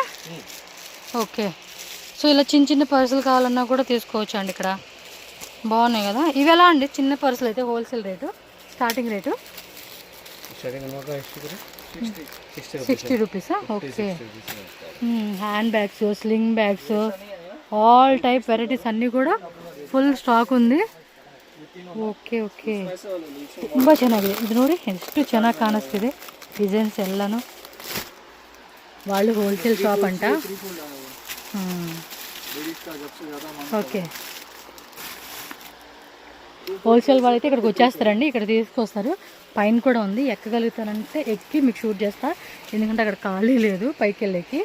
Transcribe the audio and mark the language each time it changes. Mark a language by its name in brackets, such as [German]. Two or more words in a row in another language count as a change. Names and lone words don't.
[English] okay, so [Telugu] ఇలా చిన్న పర్సులు కావాలన్నా కూడా తీసుకోవచ్చు అండి. ఇక్కడ బాగున్నాయి కదా. ఇవి ఎలా అండి? చిన్న పర్సులు అయితే [English] wholesale rate, starting rate [Telugu] 60 రూపీసా? [English] Okay. Hand bags, sling bags, all type varieties అన్నీ ಕೂಡ full stock ఉంది. [Kannada] ಓಕೆ ಓಕೆ, ತುಂಬ ಚೆನ್ನಾಗಿದೆ ಇದು. ನೋಡಿ ಎಷ್ಟು ಚೆನ್ನಾಗಿ ಕಾಣಿಸ್ತಿದೆ ಡಿಸೈನ್ಸ್ ಎಲ್ಲಾನು. [Telugu] వాళ్ళు [English] wholesale shop [Telugu] అంట. ఓకే, హోల్సేల్ వాళ్ళైతే ఇక్కడికి వచ్చేస్తారండి, ఇక్కడ తీసుకొస్తారు. పైన కూడా ఉంది, ఎక్కగలుగుతానంటే ఎక్కి మీకు షూట్ చేస్తా, ఎందుకంటే అక్కడ ఖాళీ లేదు పైకి వెళ్ళేకి.